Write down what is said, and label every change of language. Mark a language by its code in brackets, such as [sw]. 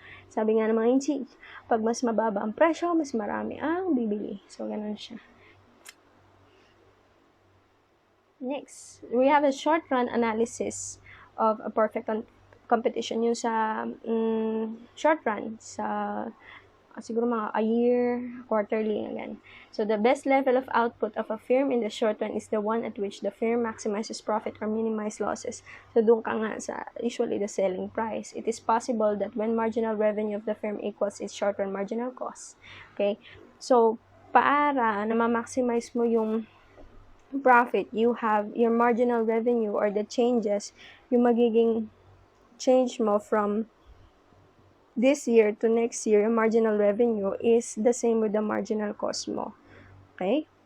[tl] Sabi nga ng mga inchi, pag mas mababa ang presyo, mas marami ang bibili. So, ganun siya. [en] Next, we have a short-run analysis of a perfect competition. [tl] Yung sa short run, sa siguro mga a year, quarterly, again. [en] So, the best level of output of a firm in the short run is the one at which the firm maximizes profit or minimizes losses. So, [tl] doon ka nga sa [en] usually the selling price. It is possible that when marginal revenue of the firm equals its short run marginal cost. Okay? So, [tl] para na ma-maximize mo yung [en] profit, you have your marginal revenue or the changes, [tl] yung magiging change mo [en] from this year to next year, yung marginal revenue is the same with the marginal cost mo. Okay?